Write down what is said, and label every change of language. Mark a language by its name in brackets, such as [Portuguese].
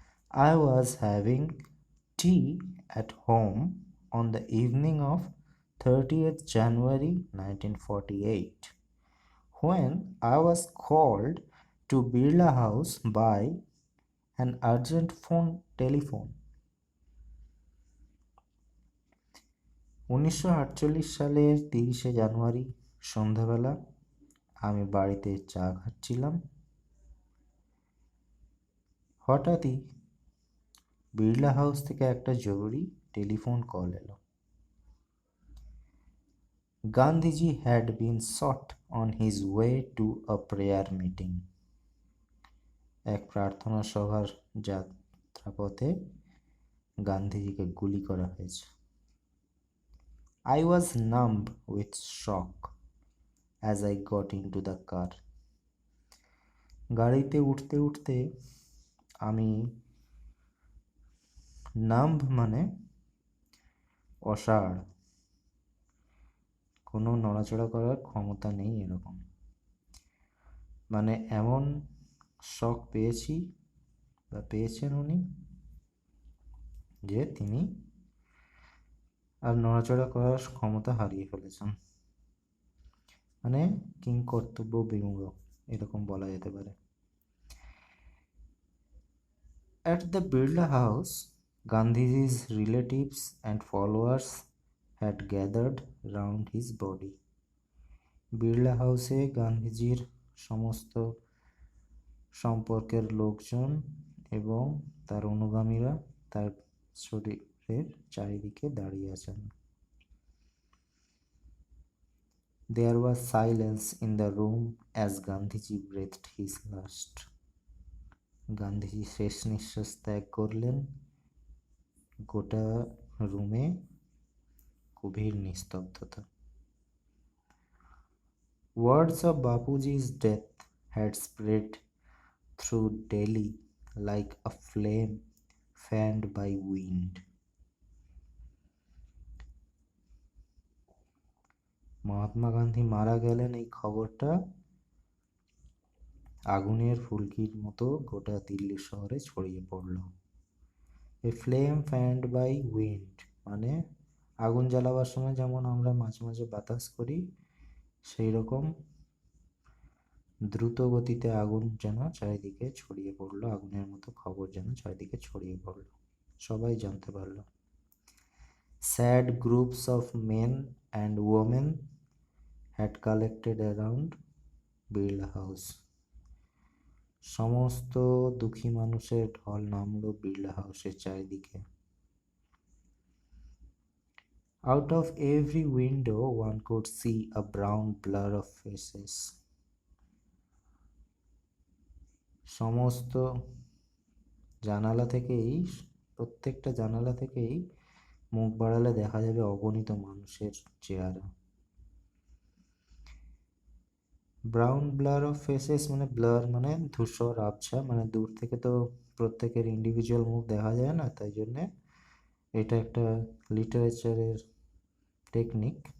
[English] I was having tea at home on the evening of 30th January 1948 when I was called to Birla House by an urgent telephone. [Bangla] 1948 সালের 30শে জানুয়ারি সন্ধ্যাবেলা আমি বাড়িতে চা খাচ্ছিলাম। হঠাৎই Birla house থেকে একটা জরুরি টেলিফোন কল এলো। [English] Gandhiji had been shot on his way to a prayer meeting. [Bangla] এক প্রার্থনা সভার যাত্রাপথে গান্ধীজিকে গুলি করা হয়েছে। [English] I was numb with shock as I got into the car. [Bangla] গাড়িতে উঠতে উঠতে আমি নাম্ব মানে অসাড়, কোনো নড়াচড়া করার ক্ষমতা নেই এরকম, মানে এমন শক পেয়েছি বা পেয়েছেন উনি যে তিনি আর নড়াচড়া করার ক্ষমতা হারিয়ে ফেলেছেন, মানে কিংকর্তব্য বিমূঢ় এরকম বলা যেতে পারে। [English] At the Birla House, Gandhiji's relatives and followers had gathered round his body. [Bangla] Birla হাউসে গান্ধীজির সমস্ত সম্পর্কের লোকজন এবং তার অনুগামীরা তার শরীরের চারিদিকে দাঁড়িয়ে আছেন। [English] There was silence in the room as Gandhiji breathed his last. [Bangla] Gandhiji শেষ নিঃশ্বাস ত্যাগ করলেন। গোটা রুমে গভীর নিস্তব্ধতা। [English] Words of Bapuji's death had spread through Delhi like a flame fanned by wind. [Bangla] Mahatma Gandhi মারা গেলেন এই খবরটা আগুনের ফুলকির মতো গোটা দিল্লি শহরে ছড়িয়ে পড়ল। [English] a flame fanned by wind [Bangla] মানে আগুন জ্বালাবার সময় যেমন আমরা মাঝে মাঝে বাতাস করি, সেই রকম দ্রুত গতিতে আগুন যেন চারিদিকে ছড়িয়ে পড়লো, আগুনের মতো খবর যেন চারিদিকে ছড়িয়ে পড়লো, সবাই জানতে পারল। [English] Sad groups of men and women had collected around Birla House. [Bangla] সমস্ত দুঃখী মানুষের ঢল নামলো বিড়লা হাউসের চারিদিকে। [English] Out of every window one could see a brown blur of faces. [Bangla] সমস্ত জানালা থেকেই, প্রত্যেকটা জানালা থেকেই মুখ বাড়ালে দেখা যাবে অগণিত মানুষের চেহারা। [English] brown blur of faces [Bangla] মানে ব্লার মানে ধূসর আবছা, মানে দূর থেকে তো প্রত্যেকের ইন্ডিভিজুয়াল মুখ দেখা যায় না, তাই জন্যে এটা একটা লিটারেচারের টেকনিক।